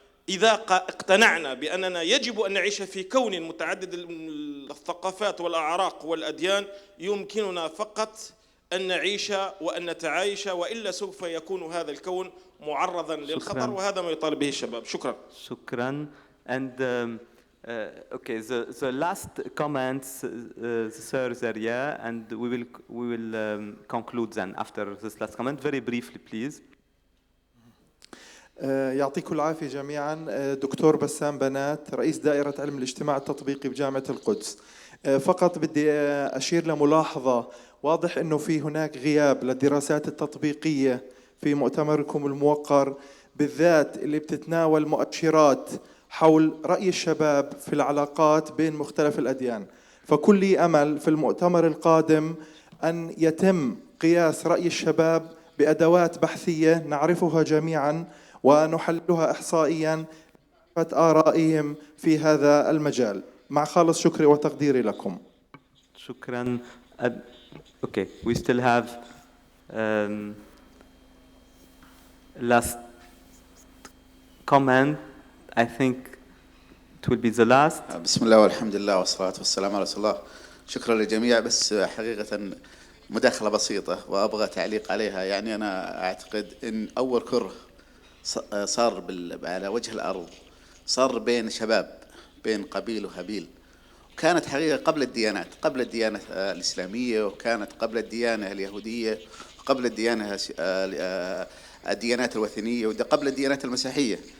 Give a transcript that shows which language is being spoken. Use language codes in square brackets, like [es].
[ar] إذا اقتنعنا بأننا يجب أن نعيش في كون متعدد الثقافات والأعراق والأديان، يمكننا فقط أن نعيش وأن نتعايش، وإلا سوف يكون هذا الكون معرضا للخطر، وهذا ما يطالب به الشباب. شكرا. شكرا. [en] And okay, the last comments, the sir Zaria, and we will conclude then after this last comment. Very briefly, please. [ar] يعطيكم العافية جميعا. دكتور بسام بنات، رئيس دائرة علم الاجتماع التطبيقي بجامعة القدس. فقط بدي أشير لملاحظة: واضح أنه في هناك غياب للدراسات التطبيقية في مؤتمركم الموقر، بالذات اللي بتتناول مؤشرات حول رأي الشباب في العلاقات بين مختلف الأديان. فكل أمل في المؤتمر القادم أن يتم قياس رأي الشباب بأدوات بحثية نعرفها جميعا ونحللها إحصائيا آرائهم في هذا المجال. مع خالص شكري وتقديري لكم. شكرا. [en] Okay, we still have last comment. I think it will be the last. [ar] بسم الله والحمد لله والصلاة والسلام على رسول الله. شكرا للجميع. بس حقيقة مداخلة بسيطة وأبغى تعليق عليها. يعني أنا أعتقد أن أول كره صار على وجه الأرض صار بين شباب، بين قبيل وهابيل، وكانت حقيقة قبل الديانات، قبل الديانة الإسلامية، وكانت قبل الديانة اليهودية، وقبل الديانات الوثنية، وقبل الديانات المسيحية.